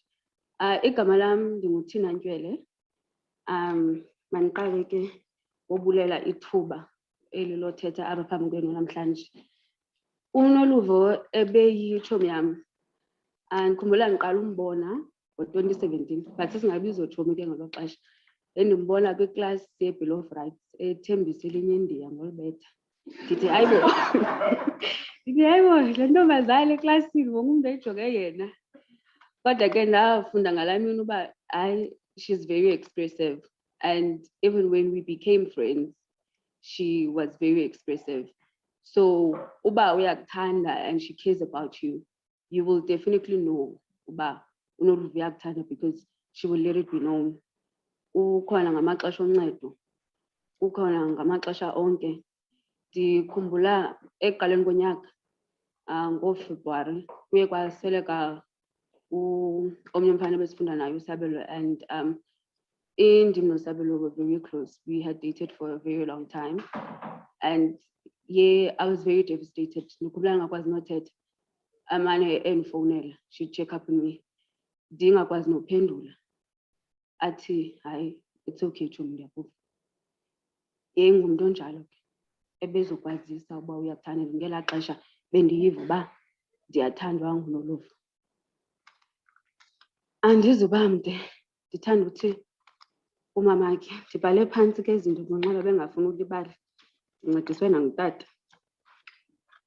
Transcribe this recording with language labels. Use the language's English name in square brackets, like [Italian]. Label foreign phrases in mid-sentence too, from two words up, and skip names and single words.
[Xhosa] Igama lam ndinguThina Ntywele. Mandiqale ke ngobulela ithuba eli lothetha apha phambi kwenu namhlanje. UNoluvo ebeyitshomi yam. Ndikhumbula ndiqala umbona ngo-2017, but singabizotshomi ke ngelo xesha. Endimbona kwiklasi ye-Bill of Rights ethembisa elinye iNdiya ngolibetha. Ndithi hayibo. Ndithi hayibo, le ntombazana eklasini wonke umntu eyijonge yena. Kodwa ke ndafunda ngalaa mini uba hayi, [English] she's very expressive. And even when we became friends, she was very expressive. So [Xhosa] uba uyakuthanda [English] and she cares about you, you will definitely know [Xhosa] uba uNoluvo uyakuthanda [English] because she will let it be known. [Xhosa] Ukhona ngamaxesha oncedo, ukhona ngamaxesha onke. Ndikhumbula ekuqaleni konyaka ngoFebruwari kuye kwasweleka omnye umfana ebesifunda naye uSabelo, and indim noSabelo [English] were very close. We had dated for a very long time, and yeah, I was very devastated. [Xhosa] Ndikhumbula ndingakwazi nothetha, amane endifowunela, [English] she'd check up on me, [Xhosa] ndingakwazi nophendula. Athi hayi, [English] it's okay [Xhosa] Chomi, ndiyakuva. Ngumntu onjalo ke ebezokwazisa uba uyakuthanda. Ngelaa xesha bendiyiva uba ndiyathandwa nguNoluvo. Andizuba mde, ndithanda uthi umamakhe ndibhale phantsi ke izinto zonxiba bengafuni ulibala, ndincediswe nangutata.